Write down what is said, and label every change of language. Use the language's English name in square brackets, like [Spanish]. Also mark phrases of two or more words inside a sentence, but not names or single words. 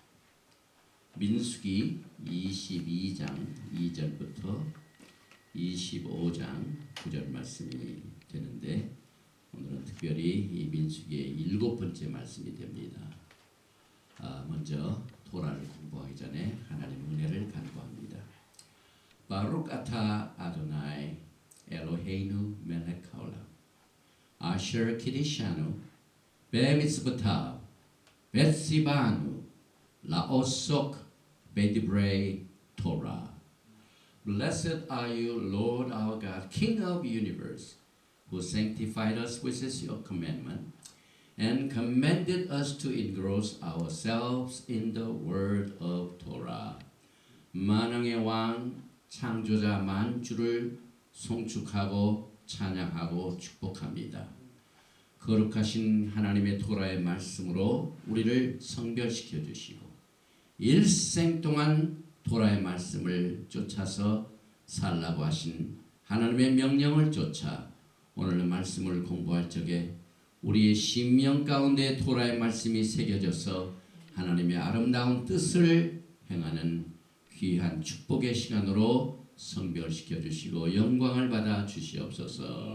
[Korean] 민수기 22장 2절부터 25장 9절 말씀이 되는데 오늘은 특별히 이 민수기의 7번째 말씀이 됩니다. 먼저 토라를 공부하기 전에 하나님의 은혜를 간구합니다. [Hebrew] ברוך אתה אדוני אלוהינו מלך העולם אשר קידשנו במצוותיו וציוונו לעסוק בדברי תורה. [English] Blessed are you, Lord our God, King of the universe, who sanctified us with your commandment and commanded us to engross ourselves in the word of Torah. [Korean] 만왕의 왕 창조자 만주를 송축하고 찬양하고 축복합니다. 거룩하신 하나님의 토라의 말씀으로 우리를 성별시켜 주시고 일생 동안 토라의 말씀을 쫓아서 살라고 하신 하나님의 명령을 쫓아 오늘 말씀을 공부할 적에 우리의 심령 가운데 토라의 말씀이 새겨져서 하나님의 아름다운 뜻을 행하는 귀한 축복의 시간으로 성별시켜 주시고 영광을 받아 주시옵소서.